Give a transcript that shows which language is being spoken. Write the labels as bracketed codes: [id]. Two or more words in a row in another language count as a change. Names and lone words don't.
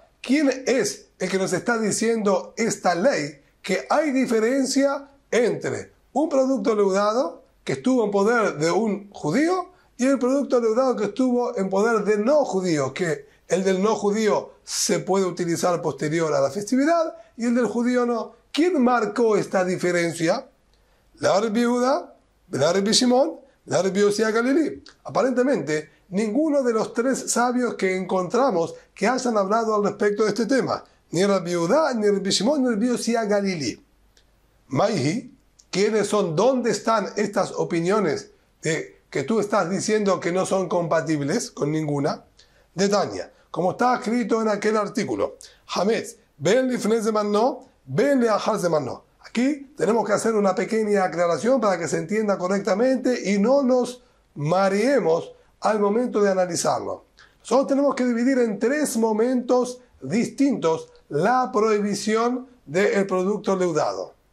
[es] ¿Quién es el que nos está diciendo esta ley que hay diferencia entre un producto leudado que estuvo en poder de un judío y el producto leudado que estuvo en poder de no judíos, que el del no judío se puede utilizar posterior a la festividad y el del judío no? ¿Quién marcó esta diferencia? La Rabbi Yehuda, la Rabbi Shimon, la Rabbi Yossi Galilí. Aparentemente, ninguno de los 3 sabios que encontramos que hayan hablado al respecto de este tema, ni Rabbi Yehuda, ni Rabbi Shimon, ni Rabbi Yossi Galilí. [arc] מאי היא, [es] ¿quiénes son? ¿Dónde están estas opiniones que tú estás diciendo que no son compatibles con ninguna? De Tania, como está escrito en aquel artículo: [he] חמץ, בין לפני זמנו, בין לאחר זמנו. [es] Aquí tenemos que hacer una pequeña aclaración para que se entienda correctamente y no nos mareemos al momento de analizarlo. Solo tenemos que dividir en 3 momentos distintos la prohibición del producto leudado.